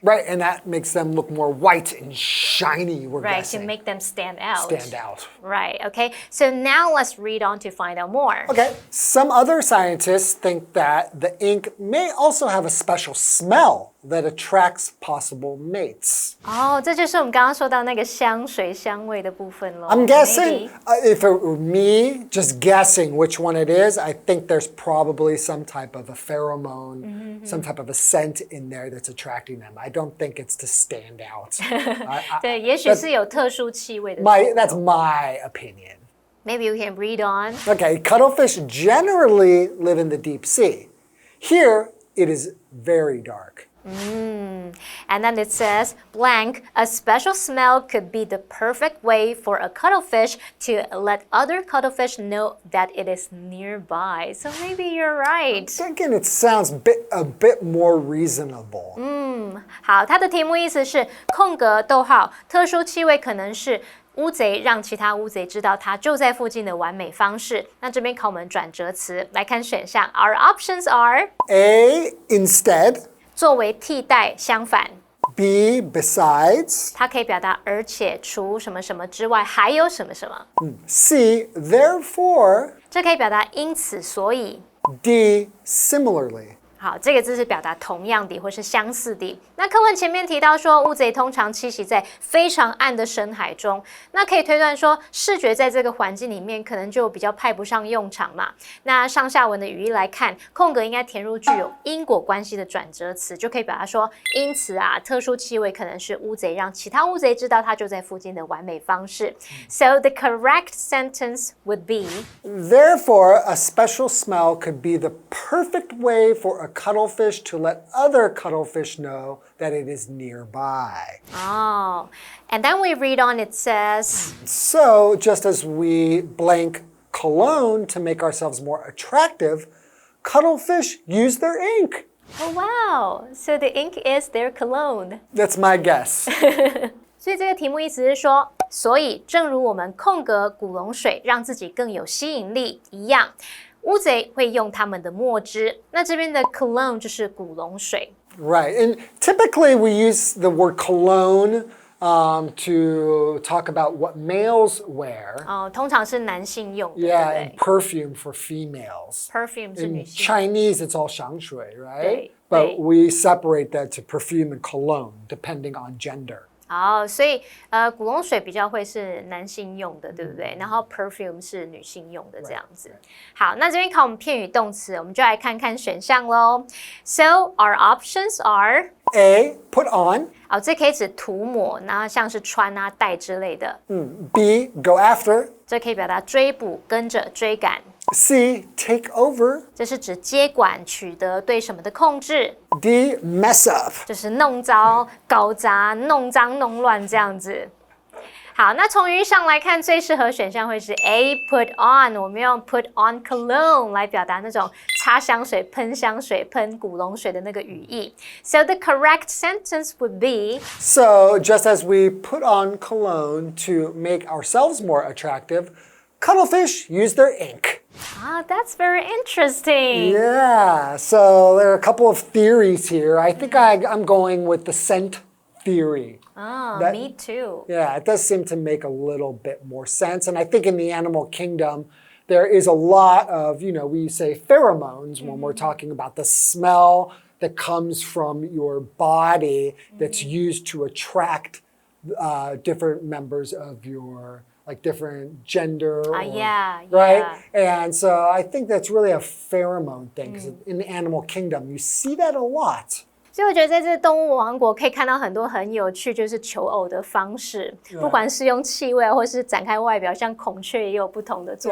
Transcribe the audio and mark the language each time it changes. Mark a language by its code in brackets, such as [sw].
[en] Right, and that makes them look more white and shiny, we're Right, guessing. to make them stand out. Stand out. Right, okay. So now let's read on to find out more. Okay, some other scientists think that the ink may also have a special smell that attracts possible mates. [zh] 哦，这就是我们刚刚说到那个香水香味的部分咯。 [en] I'm guessing, Maybe. if it were me, just guessing which one it is, I think there's probably some type of a pheromone, some type of a scent in there that's attracting them. I don't think it's to stand out. [zh] 对，也许是有特殊气味的。 [en] That's my opinion. Maybe we can read on. Okay, cuttlefish generally live in the deep sea. Here, it is very dark. And then it says, blank, a special smell could be the perfect way for a cuttlefish to let other cuttlefish know that it is nearby. So maybe you're right. Thinking it sounds a bit more reasonable. [zh] 好，它的题目意思是空格逗号，特殊气味可能是乌贼让其他乌贼知道它就在附近的完美方式。那这边考我们转折词，来看选项。 [en] Our options are A, instead. [zh] 作为替代，相反。 [en] B, besides. [zh] 它可以表达而且除什么什么之外还有什么什么。 [en] C, therefore. [zh] 这可以表达因此所以。 [en] D, similarly. [zh] 好，这个字是表达同样的或是相似的。那课文前面提到说，乌贼通常栖息在非常暗的深海中，那可以推断说，视觉在这个环境里面可能就比较派不上用场嘛。那上下文的语义来看，空格应该填入具有因果关系的转折词，就可以表达说，因此啊，特殊气味可能是乌贼让其他乌贼知道它就在附近的完美方式。 [en] So the correct sentence would be, Therefore, a special smell could be the perfect way for a cuttlefish to let other cuttlefish know that it is nearby. Oh, and then we read on, it says, So, just as we blank cologne to make ourselves more attractive, cuttlefish use their ink. oh wow, so the ink is their cologne. That's my guess. [zh] 所以这个题目意思是说，所以正如我们空格古龙水让自己更有吸引力一样，乌贼会用它们的墨汁。那这边的 cologne 就是古龙水。 [en] Right, and typically we use the word cologne to talk about what males wear. [zh] 通常是男性用的， [en] Yeah, [zh] 对不对 [en] perfume for females. [zh] ？Perfume 是女 [en] In [zh] 性。 [en] Chinese, it's all 香水, right? [zh] 对， [en] But we separate that to perfume and cologne, depending on gender. [zh] 所以古龙水比较会是男性用的，对不对？然后 perfume 是女性用的这样子。好，那这边考我们片语动词，我们就来看看选项咯。 [en] So our options are A, put on. [zh] 这可以指涂抹，然后像是穿啊、戴之类的。 [en] B, go after. [zh] 这可以表达追捕、跟着、追赶。 [en] C, take over. [zh] 这是指接管、取得对什么的控制。 [en] D, mess up. [zh] 就是弄糟、搞砸、弄脏、弄乱这样子。好，那从语义上来看，最适合选项会是 [en] A, put on。 [zh] 我们用 [en] put on cologne [zh] 来表达那种擦香水、喷香水、喷古龙水的那个语义。 [en] So the correct sentence would be, So, just as we put on cologne to make ourselves more attractive, cuttlefish use their ink. That's very interesting. Yeah, so there are a couple of theories here. I think I'm going with the scent theory. That- Me too. Yeah, it does seem to make a little bit more sense. And I think in the animal kingdom, there is a lot of, we say pheromones when we're talking about the smell that comes from your body that's used to attract different members of your, like different gender. Yeah, Right? yeah. And so I think that's really a pheromone thing because in the animal kingdom, you see that a lot. [zh] 所以我觉得在这动物王国可以看到很多很有趣，就是求偶的方式，不管是用气味或是展开外表，像孔雀也有不同的做